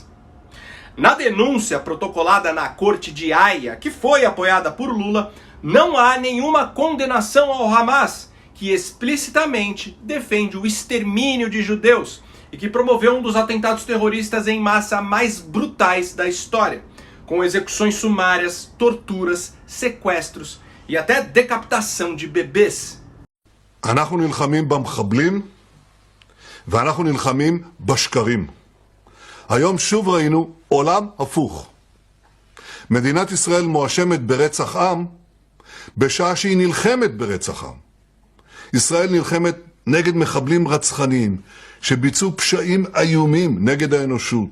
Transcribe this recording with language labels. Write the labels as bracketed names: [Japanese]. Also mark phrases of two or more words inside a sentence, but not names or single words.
[Portuguese] Na denúncia protocolada na Corte de Haia, que foi apoiada por Lula, não há nenhuma condenação ao Hamas, que explicitamente defende o extermínio de judeus e que promoveu um dos atentados terroristas em massa mais brutais da história, com execuções sumárias, torturas, sequestros e até decapitação de bebês. [Hebrew] אנחנו נלחמים במחבלים ואנחנו נלחמים בשקרים. היום שוב ראינו עולם הפוך. מדינת ישראל מואשמת ברצח עם בשעה שהיא נלחמת ברצח עם. ישראל נלחמת נגד מחבלים רצחניים שביצעו פשעים איומים נגד האנושות.